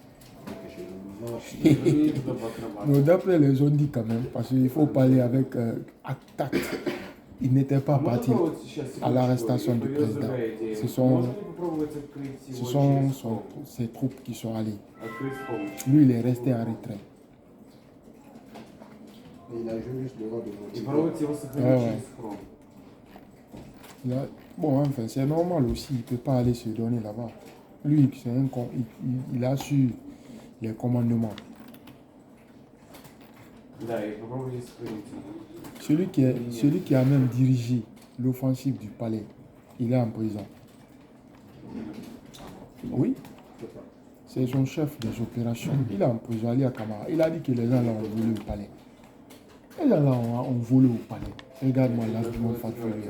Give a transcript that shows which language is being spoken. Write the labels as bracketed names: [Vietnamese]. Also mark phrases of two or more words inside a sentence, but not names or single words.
[French] Non, d'après les gens dit quand même, parce qu'il faut parler avec tact. Il n'était pas parti à l'arrestation du président. Ce sont ses troupes qui sont allées. Lui, il est resté en retrait. Il a joué juste le rôle de [Russian] И проводите его сохранение через хром. [French] Bon, enfin, c'est normal aussi, il ne peut pas aller se donner là-bas. Lui, il a su les commandements. [Russian] Да, и попробуйте сохранить. [French] Celui qui a même dirigé l'offensive du palais, il est en prison. Oui, c'est son chef des opérations. Il est en prison, Ali Kamara. Il a dit que les gens là ont volé au palais. Les gens là ont volé au palais. Regarde-moi là, ils m'ont fait fuir.